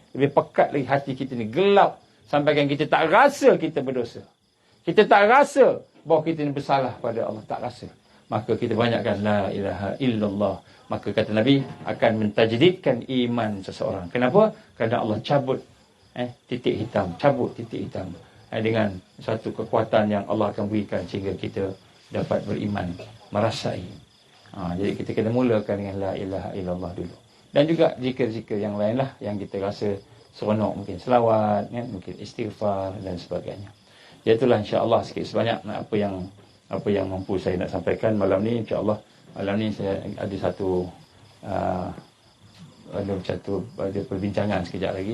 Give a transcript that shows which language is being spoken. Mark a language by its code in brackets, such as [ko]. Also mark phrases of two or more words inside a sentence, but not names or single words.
[ms] Lebih pekat lagi hati kita ni, gelap sampaikan kita tak rasa kita berdosa. Kita tak rasa bahawa kita ni bersalah pada Allah, tak rasa. Maka kita banyakkan [ar] لا إله إلا الله. [ms] Maka kata Nabi, akan mentajdidkan iman seseorang. Kenapa? Kerana Allah cabut titik hitam, cabut titik hitam. dengan satu kekuatan yang Allah akan berikan sehingga kita dapat beriman, merasai. Jadi kita kena mulakan dengan [ar] لا إله إلا الله [ms] dulu. Dan juga zikir-zikir yang lain lah yang kita rasa seronok, mungkin selawat, kan? Mungkin istighfar dan sebagainya. Itulah insya-Allah sikit sebanyak apa yang mampu saya nak sampaikan malam ni. Insya-Allah malam ni saya ada ada perbincangan sekejap lagi.